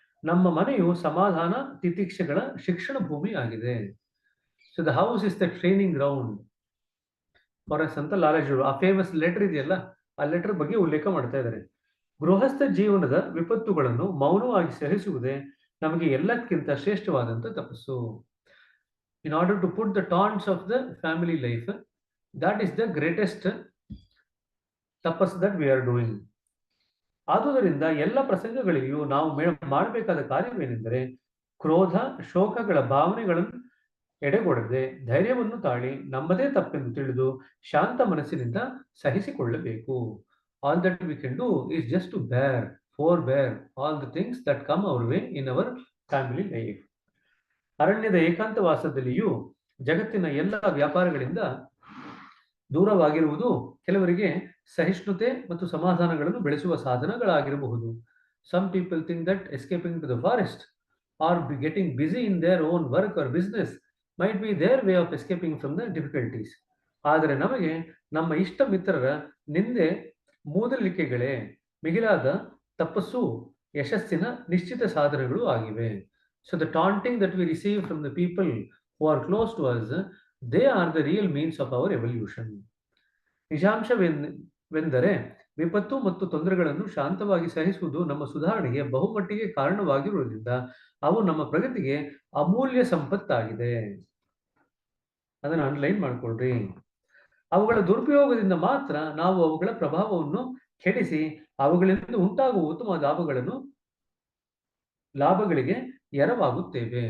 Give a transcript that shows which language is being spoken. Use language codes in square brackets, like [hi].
[kn] ನಮ್ಮ ಮನೆಯು ಸಮಾಧಾನ ತಿತಿಕ್ಷೆಗಳ ಶಿಕ್ಷಣ ಭೂಮಿ ಆಗಿದೆ. [en] so the house is the training ground for us [kn] ಅಂತ ಲಾಲಾಜಿ ಆ ಫೇಮಸ್ ಲೆಟರ್ ಇದೆಯಲ್ಲ, ಆ ಲೆಟರ್ ಬಗ್ಗೆ ಉಲ್ಲೇಖ ಮಾಡ್ತಾ ಇದ್ದಾರೆ. ಗೃಹಸ್ಥ ಜೀವನದ ವಿಪತ್ತುಗಳನ್ನು ಮೌನವಾಗಿ ಸಹಿಸುವುದೇ ನಮಗೆ ಎಲ್ಲಕ್ಕಿಂತ ಶ್ರೇಷ್ಠವಾದಂಥ ತಪಸ್ಸು. [en] In order to put the taunts of the family life, that is the greatest tapas that we are doing. [kn] ಆದುದರಿಂದ ಎಲ್ಲ ಪ್ರಸಂಗಗಳಿಗೂ ನಾವು ಮಾಡಬೇಕಾದ ಕಾರ್ಯವೇನೆಂದರೆ ಕ್ರೋಧ ಶೋಕಗಳ ಭಾವನೆಗಳನ್ನು ಎಡೆಗೊಡದೆ ಧೈರ್ಯವನ್ನು ತಾಳಿ ನಮ್ಮದೇ ತಪ್ಪೆಂದು ತಿಳಿದು ಶಾಂತ ಮನಸ್ಸಿನಿಂದ ಸಹಿಸಿಕೊಳ್ಳಬೇಕು. [en] All that we can do is just to forbear all the things that come our way in our family life. [kn] ಅರಣ್ಯದ ಏಕಾಂತವಾಸದಲ್ಲಿಯೂ ಜಗತ್ತಿನ ಎಲ್ಲ ವ್ಯಾಪಾರಗಳಿಂದ ದೂರವಾಗಿರುವುದು ಕೆಲವರಿಗೆ ಸಹಿಷ್ಣುತೆ ಮತ್ತು ಸಮಾಧಾನಗಳನ್ನು ಬೆಳೆಸುವ ಸಾಧನಗಳಾಗಿರಬಹುದು. [en] Some people think that escaping to the forest or getting busy in their own work or business might be their way of escaping from the difficulties. [kn] ಆದರೆ ನಮಗೆ ನಮ್ಮ ಇಷ್ಟ ಮಿತ್ರರ ನಿಂದೆ ಮೂದಲಿಕೆಗಳೇ ಮಿಗಿಲಾದ ತಪಸ್ಸು ಯಶಸ್ಸಿನ ನಿಶ್ಚಿತ ಸಾಧನಗಳು ಆಗಿವೆ. [en] So the taunting that we receive from the people who are close to us, they are the real means of our evolution. [kn] ನಿಜಾಂಶವೆಂದರೆ ವಿಪತ್ತು ಮತ್ತು ತೊಂದರೆಗಳನ್ನು ಶಾಂತವಾಗಿ ಸಹಿಸುವುದು ನಮ್ಮ ಸುಧಾರಣೆಗೆ ಬಹುಮಟ್ಟಿಗೆ ಕಾರಣವಾಗಿರುವುದರಿಂದ ಅವು ನಮ್ಮ ಪ್ರಗತಿಗೆ ಅಮೂಲ್ಯ ಸಂಪತ್ತಾಗಿದೆ. ಅದನ್ನು ಅಂಡರ್ಲೈನ್ ಮಾಡ್ಕೊಳ್ರಿ. ಅವುಗಳ ದುರುಪಯೋಗದಿಂದ ಮಾತ್ರ ನಾವು ಅವುಗಳ ಪ್ರಭಾವವನ್ನು ಕೆಡಿಸಿ ಅವುಗಳಿಂದ ಉಂಟಾಗುವ ಉತ್ತಮ ಲಾಭಗಳಿಗೆ ಎರವಾಗುತ್ತೇವೆ.